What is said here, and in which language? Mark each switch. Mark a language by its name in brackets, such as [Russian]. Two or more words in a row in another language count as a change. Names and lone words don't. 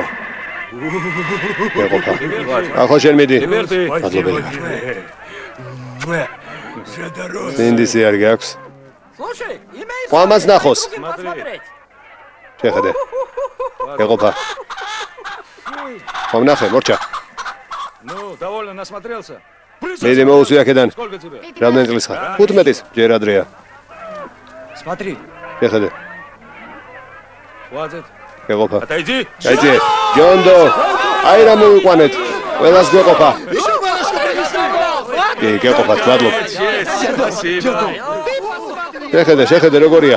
[Georgian] ეყოფა. ახლა შენ მიდი. მადლობელი ვარ. სინდისი არ გაქვს? ყამას ნახოს. შეხედე. ეყოფა. ხომ ნახე, მორჩა. [Russian] Ну, довольно насмотрелся. [Georgian] მიდი მოუსვი აქედან. რამდენი წლის ხარ? 15-ის, ჯერ ადრეა. [Russian] Смотри. [Georgian] შეხედე. [Russian] Хватит. [Georgian] ეყოფა. [Russian] Отойди. [Georgian] გაიძე. ჯონდო. აი რა მოვიყვანეთ. ყველას გვეყოფა. გეყოფა, მადლობ. შეხედე როგორია.